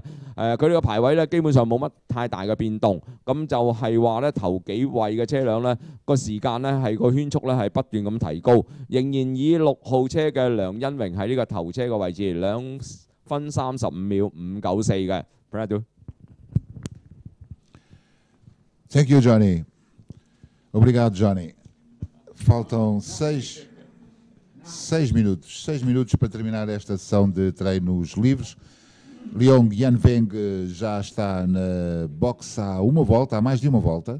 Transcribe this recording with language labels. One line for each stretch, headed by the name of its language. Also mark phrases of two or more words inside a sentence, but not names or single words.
Cantonese: 佢哋個排位咧基本上冇乜太大嘅變動。咁就係話咧頭幾位嘅車輛咧個時間咧係個圈速咧係不斷咁提高，仍然以6號車嘅梁恩榮喺呢個頭車嘅位置2分35秒594嘅。
English: Thank you, Johnny.
Portuguese: Obrigado, Johnny. Faltam 6 minutos. 6 minutos para terminar esta sessão de treinos livres. Leong Yanveng já está na box há uma volta, há mais de uma volta.